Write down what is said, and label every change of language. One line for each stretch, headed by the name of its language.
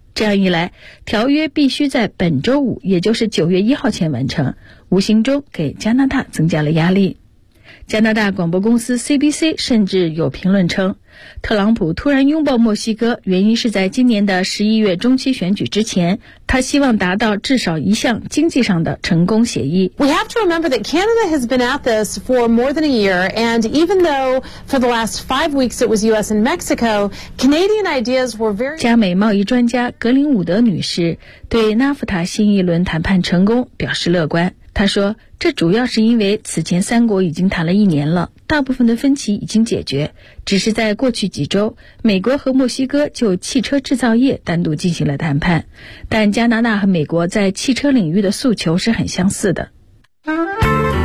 Chinese: 这样一来，条约必须在本周五，也就是9月1号前完成，无形中给加拿大增加了压力。加拿大广播公司 CBC 甚至有评论称，特朗普突然拥抱墨西哥，原因是在今年的11月中期选举之前，他希望达到至少一项经济上的成功协议。
English: We have to remember that Canada has been at this for more than a year, and even though for the last 5 weeks it was U.S. and Mexico, Canadian ideas were very.
Chinese: 加美贸易专家格林伍德女士对 NAFTA 新一轮谈判成功表示乐观。她说，这主要是因为此前三国已经谈了一年了，大部分的分歧已经解决，只是在过去几周，美国和墨西哥就汽车制造业单独进行了谈判，但加拿大和美国在汽车领域的诉求是很相似的。